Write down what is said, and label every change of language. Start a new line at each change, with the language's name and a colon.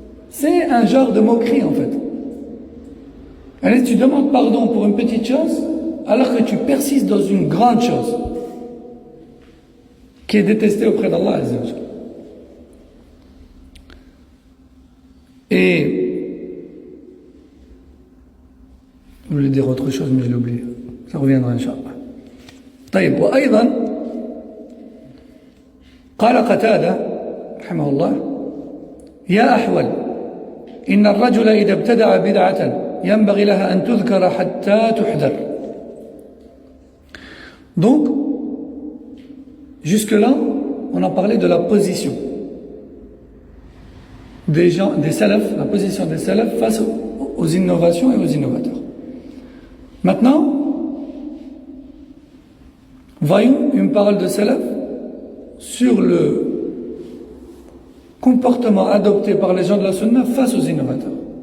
French: C'est un genre de moquerie en fait. Allez, tu demandes pardon pour une petite chose alors que tu persistes dans une grande chose qui est détestée auprès d'Allah Azza wa Jalla. Et je voulais dire autre chose mais je l'ai oublié. Ça reviendra Inch'Allah.
Arabic: طيب وأيضا قال قتادة رحمه الله: يا أحول إن الرجل إذا ابتدع بدعة ينبغي لها أن تذكر حتى تحذر.
French: Donc, jusque-là, on a parlé de la position des gens, des salafs, la position des salafs face aux innovations et aux innovateurs. Maintenant, voyons une parole de salaf sur le comportement adopté par les gens de la sunna face aux innovateurs.